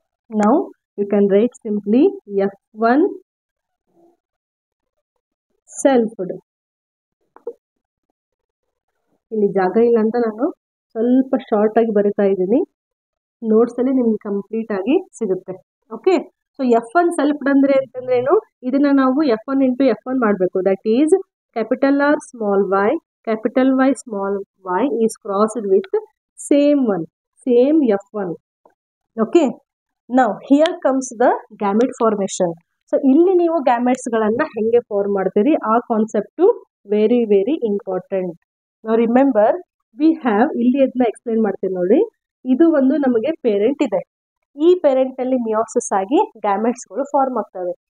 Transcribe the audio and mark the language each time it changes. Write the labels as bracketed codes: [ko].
[en] Now you can write simply F1 selfed. [kn] ಇಲ್ಲಿ ಜಾಗ ಇಲ್ಲ ಅಂತ ನಾನು ಸ್ವಲ್ಪ ಶಾರ್ಟ್ ಆಗಿ ಬರಿತಾ ಇದ್ದೀನಿ. ನೋಟ್ಸ್ ಅಲ್ಲಿ ನಿಮ್ಗೆ ಕಂಪ್ಲೀಟ್ ಆಗಿ ಸಿಗುತ್ತೆ. ಓಕೆ, ಸೊ F1 ಸೆಲ್ಫ್ಡ್ ಅಂದ್ರೆ ಅಂತಂದ್ರೇನು, ಇದನ್ನ ನಾವು F1 ಇಂಟು F1 ಮಾಡಬೇಕು. [en] That is capital R small y capital Y small y is crossed with same one, same F1. Okay, now here comes the gamete formation. [kn] So ಇಲ್ಲಿ ನೀವು gametes ಗಳನ್ನ ಹೆಂಗೆ form ಮಾಡ್ತೀರಿ ಆ ಕಾನ್ಸೆಪ್ಟು ವೆರಿ ವೆರಿ ಇಂಪಾರ್ಟೆಂಟ್. ನಾವು remember we have, ಇಲ್ಲಿ ಅದನ್ನ explain ಮಾಡ್ತೀನಿ ನೋಡಿ. ಇದು ಒಂದು ನಮಗೆ ಪೇರೆಂಟ್ ಇದೆ. ಈ ಪೇರೆಂಟ್ ಅಲ್ಲಿ ಮಿಯೋಸಿಸ್ ಆಗಿ ಗ್ಯಾಮೆಟ್ಸ್ ಗಳು ಫಾರ್ಮ್ ಆಗ್ತವೆ.